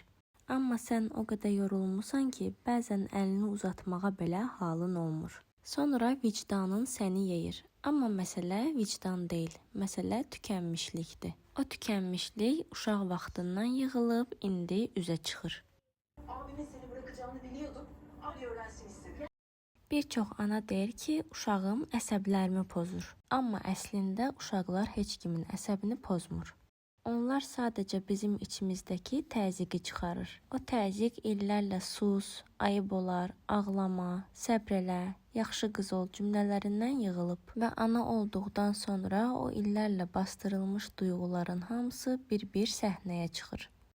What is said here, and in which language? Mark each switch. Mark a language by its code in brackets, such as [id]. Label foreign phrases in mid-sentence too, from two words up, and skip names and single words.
[az] Amma sən o qədər yorulmusan ki, bəzən əlini uzatmağa belə halın olmur. Sonra vicdanın səni yeyir. Amma məsələ vicdan deyil, məsələ tükənmişlikdir. O tükənmişlik uşaq vaxtından yığılıb, indi üzə çıxır. [tr] Abimin seni bırakacağını biliyordum. Ali öğrensin istedim. [az] Bir çox ana deyir ki, uşağım əsəblərimi pozur. Amma əslində uşaqlar heç kimin əsəbini pozmur. Onlar sadəcə bizim içimizdəki təzyiqi çıxarır. O təzyiq illərlə sus, ayıb olar, ağlama, səbr elə, yaxşı qız ol cümlələrindən yığılıb və ana olduqdan sonra o illərlə bastırılmış duyğuların hamısı bir-bir səhnəyə çıxır.